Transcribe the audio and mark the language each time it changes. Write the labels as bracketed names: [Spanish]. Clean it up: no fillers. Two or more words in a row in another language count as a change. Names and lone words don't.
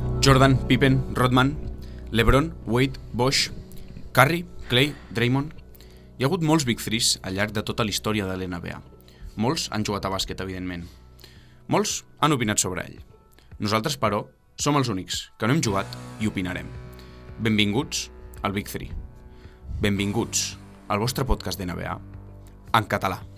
[Catalan] Jordan, Pippen, Rodman, LeBron, Wade, Bosh, Curry, Clay, Draymond. Hi ha hagut molts Big Threes al llarg de tota la història de l'NBA. Molts han jugat a bàsquet, evidentment. Molts han opinat sobre ell. Nosaltres, però, som els únics que no hem jugat i opinarem. Benvinguts al Big Three. Benvinguts al vostre podcast d'NBA en català.